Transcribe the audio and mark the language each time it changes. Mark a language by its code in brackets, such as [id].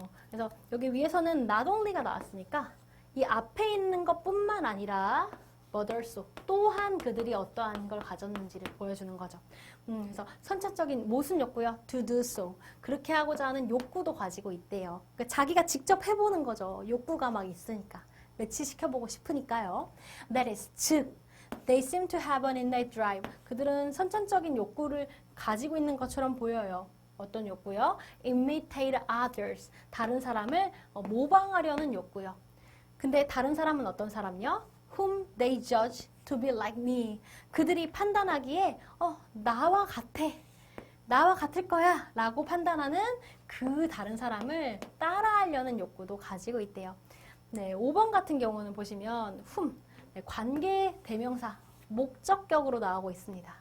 [ko] 그래서 여기 위에서는 not only가 나왔으니까 이 앞에 있는 것뿐만 아니라 but also 또한 그들이 어떠한 걸 가졌는지를 보여주는 거죠. 그래서 선천적인 무슨 욕구요? [en] To do so. [ko] 그렇게 하고자 하는 욕구도 가지고 있대요. 그러니까 자기가 직접 해보는 거죠. 욕구가 막 있으니까. 매치시켜보고 싶으니까요. [en] That is, [ko] 즉 [en] They seem to have an innate drive. [ko] 그들은 선천적인 욕구를 가지고 있는 것처럼 보여요. 어떤 욕구요? [en] Imitate others. [ko] 다른 사람을 모방하려는 욕구요. 근데 다른 사람은 어떤 사람이요? [en] Whom they judge to be like me. [ko] 그들이 판단하기에 나와 같아. 나와 같을 거야 라고 판단하는 그 다른 사람을 따라하려는 욕구도 가지고 있대요. 네, 5번 같은 경우는 보시면 whom, 관계 대명사, 목적격으로 나오고 있습니다.